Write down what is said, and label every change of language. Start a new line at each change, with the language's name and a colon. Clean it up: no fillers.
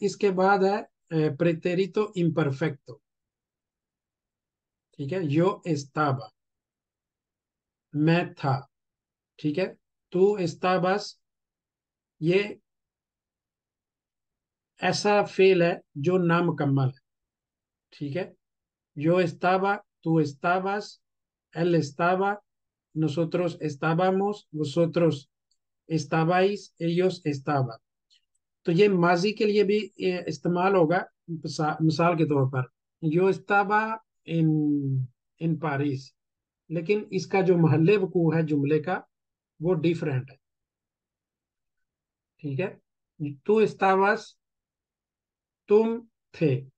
Hindi: इसके बाद है प्रेतेरितो इम्परफेक्टो, ठीक है, यो एस्ताबा, मैं था, ठीक है, तू एस्ताबास, ये ऐसा फेल है जो नामुकम्मल है, ठीक है।
Spanish: यो एस्ताबा, तू एस्ताबास, él estaba, nosotros estábamos, vosotros estabais, ellos estaban।
Hindi: तो ये माजी के लिए भी इस्तेमाल होगा, मिसाल के तौर पर
Spanish: yo estaba en París,
Hindi: लेकिन इसका जो महल्ले वकूअ है जुमले का वो डिफरेंट है। ठीक है, तू इस्तावास, तुम थे।